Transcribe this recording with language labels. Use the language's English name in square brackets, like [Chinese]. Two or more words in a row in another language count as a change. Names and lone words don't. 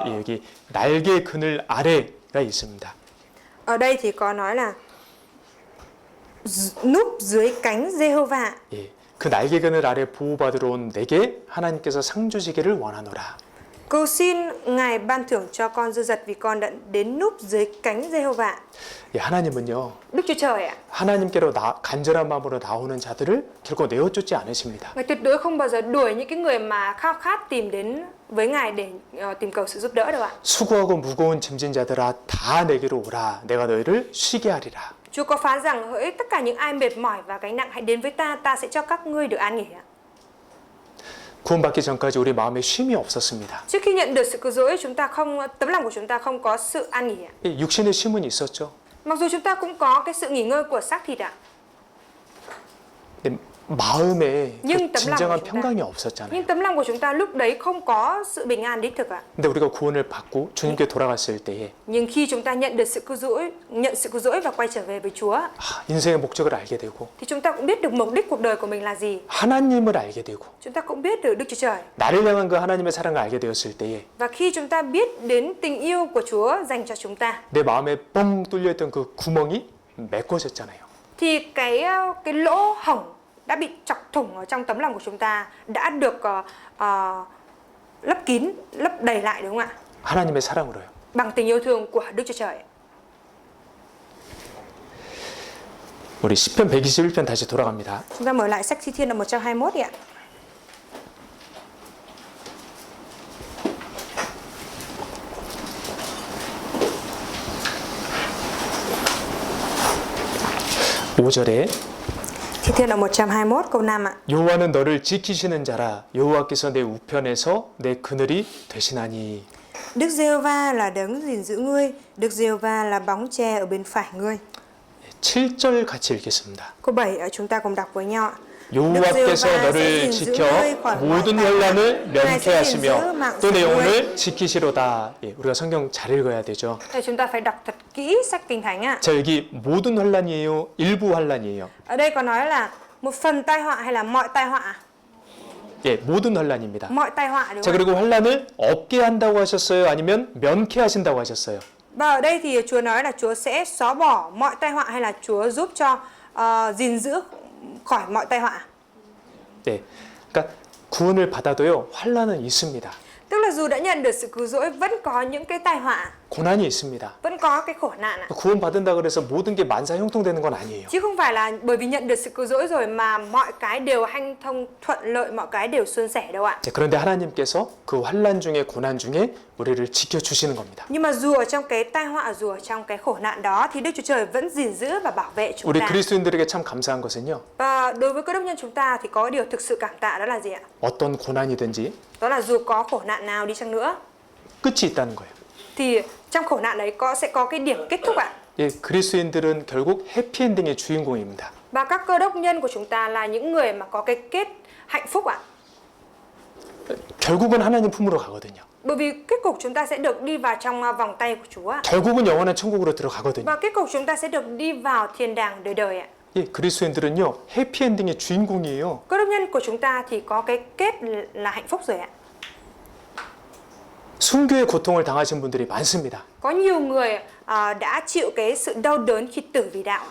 [Korean] 여기 날개 그늘 아래가 있습니다. [Vietnamese] Ở đây thì có nói là núp dưới cánh Giê-hô-va. [Korean] 예, 그 날개 그늘 아래 보호받으러 온 내게 하나님께서 상 주시기를 원하노라. [Vietnamese] Cầu xin Ngài ban thưởng cho con dư dật vì con đã đến núp dưới cánh Giê-hô-va. [Korean] 예, 하나님은요. [Vietnamese] Đức Chúa Trời ạ, [Korean] 하나님께로 간절한 마음으로 나오는 자들을 결코 내어쫓지 않으십니다. [Vietnamese] Ngài tuyệt đối không bao giờ đuổi những cái người mà khao khát tìm đến với Ngài để tìm cầu sự giúp đỡ đâu ạ. [Korean] 수고하고 무거운 짐진 자들아 다 내게로 오라. 내가 너희를 쉬게 하리라. [Vietnamese] Chúa có phán rằng hỡi tất cả những ai mệt mỏi và gánh nặng hãy đến với ta, ta sẽ cho các ngươi được an nghỉ ạ. [Korean] 구원받기 전까지 우리 마음에 쉼이 없었습니다. [Vietnamese] Trước khi nhận được sự cứu rỗi, tấm lòng của chúng ta không có sự an nghỉ ạ. [Korean] 육신의 쉼은 있었죠. [Vietnamese] Mặc dù chúng ta cũng có cái sự nghỉ ngơi của xác thịt ạ, [Korean] 근데 마음에 [Vietnamese] Nhưng [Korean] 그 [Vietnamese] tấm lòng [Korean] 진정한 [Vietnamese] của chúng ta- [Korean] 평강이 없었잖아요. [Vietnamese] nhưng tấm lòng của chúng ta lúc đấy không có sự bình an đích thực ạ. [Korean] 근데 우리가 구원을 받고 주님께 돌아갔을 때에 [Vietnamese] Nhưng khi chúng ta nhận được sự cứu rỗi và quay trở về với Chúa, [Korean] 인생의 목적을 알게 되고 [Vietnamese] thì chúng ta cũng biết được mục đích cuộc đời của mình là gì. [Korean] 하나님을 알게 되고 [Vietnamese] Chúng ta cũng biết được Đức Chúa Trời. [Korean] 나를 향한 그 하나님의 사랑을 알게 되었을 때에 [Vietnamese] Và khi chúng ta biết đến tình yêu của Chúa dành cho chúng ta, [Korean] 내 마음에 뻥 뚫려있던 그 구멍이 메꿔졌잖아요. [Vietnamese] thì cái lỗ hổng đã bị chọc thủng ở trong tấm lòng của chúng ta đã được lấp kín, lấp đầy lại, đúng không ạ? [Korean] 하나님의 사랑으로요. [Vietnamese] Bằng tình yêu thương của Đức Chúa Trời. [Korean] 우리 시편 121편 다시 돌아갑니다. [Vietnamese] Chúng ta mở lại sách Thi Thiên đoạn 121 đi ạ. [Korean] 오절에 [Vietnamese] Thi Thiên đoạn 121 câu 5 ạ. [Korean] 여호와는 너를 지키시는 자라 여호와께서 내 우편에서 내 그늘이 되시나니. [Vietnamese] Đức Giê-hô-va là đấng gìn giữ ngươi, Đức Giê-hô-va là bóng che ở bên phải ngươi. [Korean] 7절 같이 읽겠습니다. [Vietnamese] Câu 7 chúng ta cùng đọc với nhau ạ. [Korean] 여호와께서 너를 지켜 모든 환난을 면케 하시며 또 내 영혼을 지키시로다. 예, 우리가 성경 잘 읽어야 되죠. [Vietnamese] Đây, chúng ta phải đọc thật kỹ sách Kinh Thánh ạ. [Korean] 자, 여기 모든 환난이에요? 일부 환난이에요? [Vietnamese] Ở đây có nói là một phần tai họa hay là mọi tai họa? [Korean] 예, 모든 환난입니다. [Vietnamese] Mọi tai họa, đúng [Korean] 자, [Vietnamese] không? [Korean] 그리고 환난을 없게 한다고 하셨어요? 아니면 면케 하신다고 하셨어요? [Vietnamese] Và ở đây thì Chúa nói là Chúa sẽ xóa bỏ mọi tai họa hay là Chúa giúp cho gìn giữ khỏi mọi tai họa? [Korean] 네, 그러니까 구원을 받아도요 환난은 있습니다. [Vietnamese] Tức là dù đã nhận được sự cứu rỗi vẫn có những cái tai họa, [Korean] 고난이 있습니다. [Vietnamese] vẫn có cái khổ nạn ạ. [Korean] 구원 받은다 그래서 모든 게 만사형통되는 건 아니에요. [Vietnamese] Chứ không phải là bởi vì nhận được sự cứu rỗi rồi mà mọi cái đều hanh thông thuận lợi, mọi cái đều suôn sẻ đâu ạ. [Korean] 네, 그런데 하나님께서 그 환난 중에 고난 중에 우리를 지켜 주시는 겁니다. [Vietnamese] Nhưng mà dù ở trong cái tai họa, dù ở trong cái khổ nạn đó thì Đức Chúa Trời vẫn gìn giữ và bảo vệ chúng [Korean] 우리 [Vietnamese] ta. [Korean] 그리스도인들에게 참 감사한 것은요. [Vietnamese] Và đối với cơ đốc nhân chúng ta thì có điều thực sự cảm tạ, đó là gì ạ? [Korean] 어떤 고난이든지 [Vietnamese] Đó là dù có khổ nạn nào đi chăng nữa [Korean] 끝이 있다는 거예요. [Vietnamese] thì trong khổ nạn đấy sẽ có cái điểm kết thúc ạ. [Korean] 예, 그리스도인들은 결국 해피엔딩의 주인공입니다. [Vietnamese] Và các cơ đốc nhân của chúng ta là những người mà có cái kết hạnh phúc ạ. [Korean] 결국은 하나님 품으로 가거든요. [Vietnamese] Bởi vì kết cục chúng ta sẽ được đi vào trong vòng tay của Chúa ạ. [Korean] 결국은 영원한 천국으로 들어가거든요. [Vietnamese] Và kết cục chúng ta sẽ được đi vào thiên đàng đời đời ạ. [Korean] 예, 그리스도인들은요 해피엔딩의 주인공이에요. [Vietnamese] Cơ đốc nhân của chúng ta thì có cái kết là hạnh phúc rồi ạ. [Korean] 순교의 고통을 당하신 분들이 많습니다. [Vietnamese] Có nhiều người đã chịu cái sự đau đớn khi tử vì đạo.